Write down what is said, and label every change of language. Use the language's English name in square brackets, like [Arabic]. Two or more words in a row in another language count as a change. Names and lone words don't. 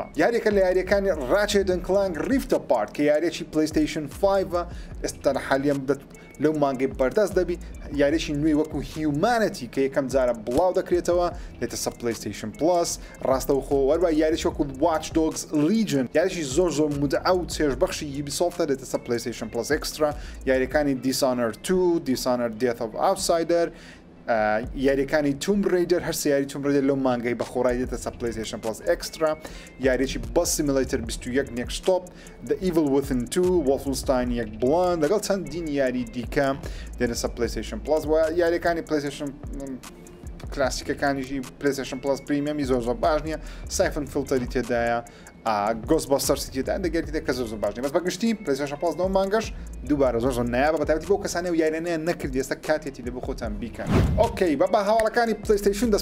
[Central Kurdish] یاریەکە لە یاریەکانی Ratchet & Clank Rift Apart کە یاریێکی PlayStation 5 ئێستا لە حالیان لەو مانگەی بەردەست دەبی یاریشی نوێی وەکو Humanity کە یەکەم جارە بڵاو دەکرێتەوە لێتە سە PlayStation Plus ڕاستەوخۆ وەروە یاریش وەکو Watch Dogs Legion یاریشی زۆر مودعە و چێژبەخشی Ubisoft لێتە سە PlayStation Plus Extra یاریەکانی Dishonored 2 Dishonored Death of Outsider یاریەکانی Tomb Raider هەر سەیاری Tomb Raider لەو مانگەی بە خۆڕای دێتە سە PlayStation Plus Extra یاریێکی Bus Simulator 21 Next Stop The Evil Within 2 Wolfenstein 1 Blind لەگەڵ چەندین یاری دیکە دێنە سە PlayStation Plus و یاریەکانی PlayStation کلاسیکەکانیشی PlayStation Plus Premium زۆر باش نییە Siphon Filter تێدایە Ghostbusters تێدایە دەگەریتە کە زۆر باش نیە بەس بەگشتی PlayStation Plus نەوە مانگەش دووبارە زۆر نایابە بەتابەتی بۆ کەسانێ و یاریانەیە نەکردی ئێستا کاتێتی لە بۆ خۆتان بیکەن ئۆکەی بە هاوڵەکانی PlayStation دەست